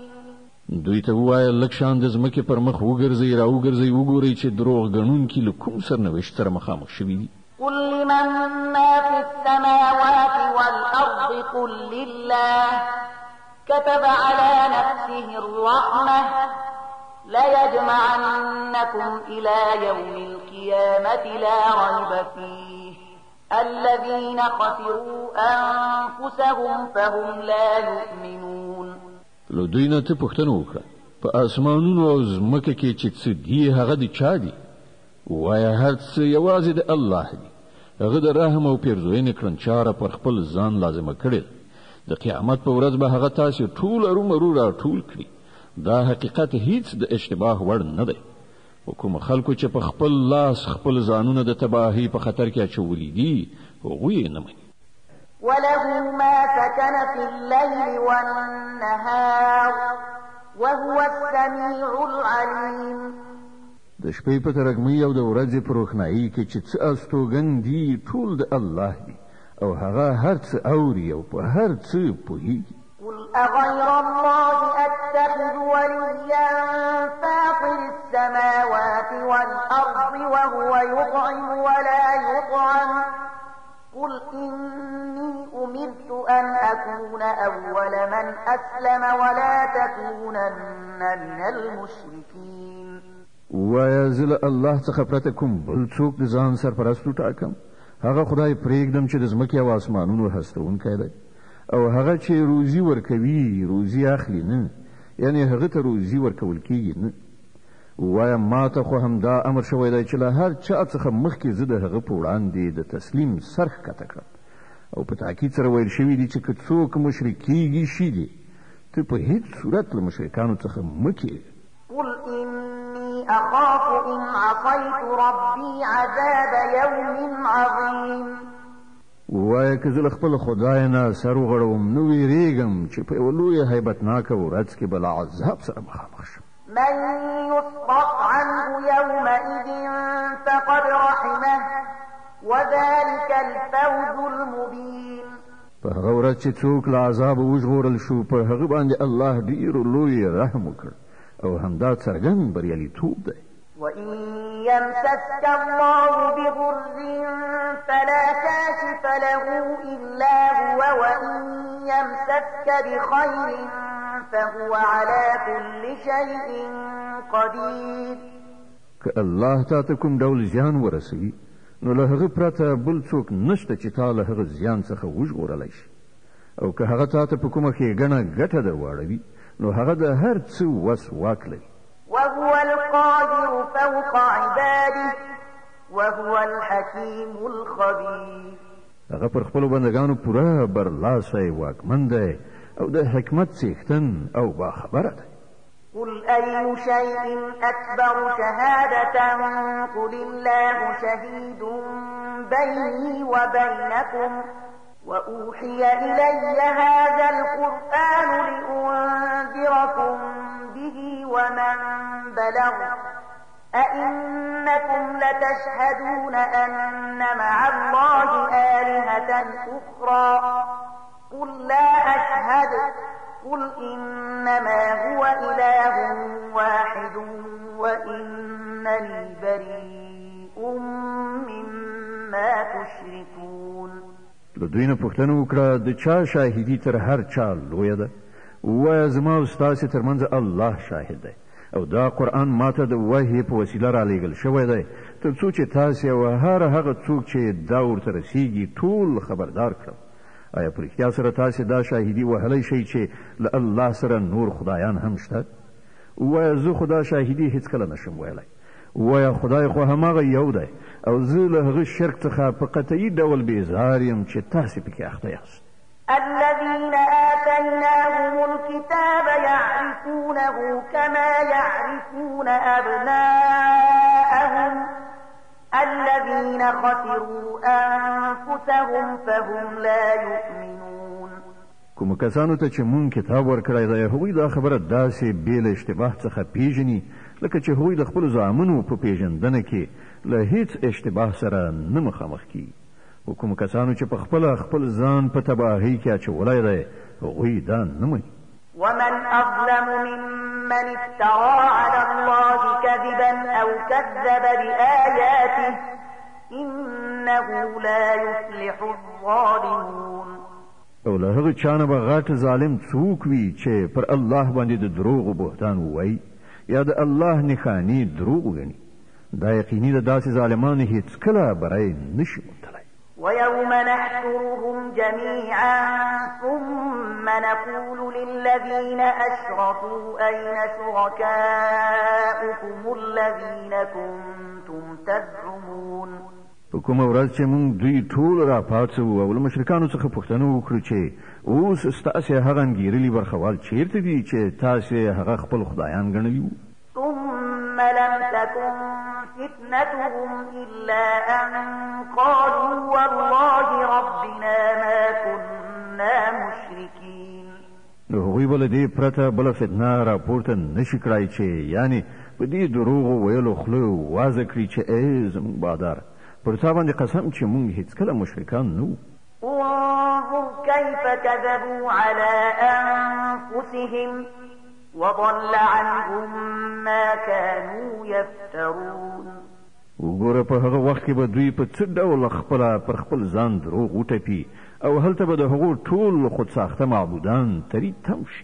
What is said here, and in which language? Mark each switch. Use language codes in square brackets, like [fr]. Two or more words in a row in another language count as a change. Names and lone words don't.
[ps] دوی ته ووایه لږ شان د ځمکې پر مخ وګرځئ راوګرځئ وګورئ چې دروغ ګڼونکي له کوم سرنوشت سره مخامخ شوي دي. [ar] قل لمن ما في السماوات والأرض قل لله كتب على نفسه الرحمة ليجمعنكم إلى يوم القيامة لا ريب فيه الذين خسروا أنفسهم فهم لا يؤمنون. [ps] لو دوی نه ته پوښتنه وکړه په اسمانونو او ځمکه کې چې څه دي هغه د چا دي؟ وایه هر څه یوازې د الله دي. هغه د رحم او پیرزوینې کړنچاره پر خپل ځان لازمه کړې. د قیامت په ورځ به هغه تاسې ټول ارومرو راټول کړي. دا حقیقت هیڅ د اشتباه وړ نه دی. کوم خلکو چې په خپل لاس خپل ځانونه د تباهي په خطر کې اچولي دي هغوی نه مني. [ar] وله ما سكن في الليل والنهار وهو السميع العليم. [ps] د شپې په ترګمۍ او د ورځې په روښنایي کې چې څه استوګن دي ټول د الله دي او هغه هر څه اوري او په هر څه پوهیږي. [ar] قل أغير الله أتخذ وليا فاطر السماوات والأرض وهو يطعم ولا يطعم قل إني أمرت أن أكون أول من أسلم ولا تكونن من المشركين. [ps] وایا زه له الله څخه پرته کوم بل څوک د ځان سرپرست ټاکم؟ هغه خدای پرېږدم چې د ځمکې او اسمانونو هستونکی دی او هغه چې روزي ورکوي روزي اخلي نه، یعنی هغه ته روزي ورکول کیږي نه. وایا ما ته خو همدا امر شوی دی چې له هر چا څخه مخکې زه د هغه په وړاندې د تسلیم سر ښکته کړم او په تاکید سره ویل شوي دي چې که څوک مشرک کیږي شي دي ته په هیڅ صورت له مشرکانو څخه مه کیږي. [ar] قل إني أخاف إن عصيت ربي عذاب يوم عظيم. [ps] وایا که زه له خپل خدای نه سر وغړوم نو ویریږم چې په یوه لویه هیبتناکه ورځ کې به له عذاب سره مخامخ شم. [ar] من يصرف عنه يومئذ فقد رحمه وذلك الفوز المبين. [ps] په هغه ورځ چې څوک له عذابه وژغورل شو په هغه باندې الله ډېر لوی رحم وکړ او همدا څرګند بریالیتوب دی. [ar] وإن يمسسك الله بضر فلا كاشف له إلا هو وإن يمسسك بخير فهو على كل شيء قدير. [ps] که الله تا ته کوم ډول زیان ورسوي نو له هغه پرته بل څوک نشته چې تا له هغه زیان څخه وژغورلی شي او که هغه تا ته په کومه ښېګڼه ګټه در واړوي نو هغه د هر څه وس واک لري. [ar] وهو القادر فوق عباده وهو الحكيم الخبير. [ps] هغه پر خپلو بندګانو پوره برلاسی واکمن دی او د حکمت څښتن او باخبره دی. [ar] قل أي شيء أكبر شهادة قل الله شهيد بيني وبينكم وأوحي إلي هذا القرآن لأنذركم به ومن بلغ أئنكم لتشهدون أن مع الله آلهة أخرى قل لا أشهد قل إنما هو إله واحد وإنني بريء مما تشركون. [ps] له دوی نه پوښتنه وکړه د چا شاهدي تر هر چا لویه ده؟ ووایه زما او ستاسې ترمنځ الله شاهد دی او دا قرآن ماته د وحی په وسیله رالیږل شوی دی تر څو چې تاسې او هر هغه څوک چې دا ورته رسیږي ټول خبردار کړم. آیا په رښتیا سره تاسې دا شاهدي وهلی شئ چې له الله سره نور خدایان هم شته؟ ووایه زه خو دا شاهدي هېڅکله نشم ویلی. ووایه خدای خو هماغه یو دی او زه له هغه شرک څخه په قطعي ډول بیزار یم چې تاسې پکې اخته یاست. [ar] الذين آتيناهم الكتاب يعرفونه كما يعرفون أبناءهم الذين خسروا أنفسهم فهم لا يؤمنون. [ps] کوم کسانو ته چې مونږ کتاب ورکړی دی هغوی دا خبره داسې بې له اشتباه څخه پیژني لکه چې هغوی د خپلو زامنو په پیژندنه کې له هیڅ اشتباه سره نه مخامخ کیږي. خو کوم کسانو چې په خپله خپل ځان په تباهۍ کې اچولی دی هغوی دا نه مني. [ar] ومن أظلم ممن افترى على الله كذبا أو كذب بآياته إنه لا يفلح الظالمون. [ps] او له هغه چا نه به غټ ظالم څوک وي چې پر الله باندې د دروغو بهتان ووایي یا د الله نښانې دروغ وګڼي دا یقیني د داسې ظالمانو هېڅکله بری نشي موندلی. [ar] ويوم نحشرهم جميعا ثم نقول للذين أشركوا أين شركاؤكم الذين كنتم تزعمون. [ps] په کومه ورځ چې موږ دوی ټول راپاڅوو او له مشرکانو څخه پوښتنه وکړو چې اوس ستاسې هغه انګېرلي برخوال چیرته دي چې تاسې هغه خپل خدایان ګڼلي وو؟ [ar] ثم لم تكن فتنتهم إلا أن قالوا والله ربنا ما كنا مشركين. [ps] نو هغوی به له دې پرته بله فتنه راپورته نشي کړای چې یعنې په دې دروغو ویلو خوله وازه کړي چې ای زموږ باداره پر تا باندې قسم چې موږ هیڅکله مشرکان نه وو. [ar] انظر كيف كذبوا على أنفسهم وضل عنهم ما كانوا يفترون. [ps] وګوره په هغه وخت کې به دوی په څه ډول خپله پر خپل ځان دروغ وټپي او هلته به د هغو ټول خودساخته معبودان تري تم شي.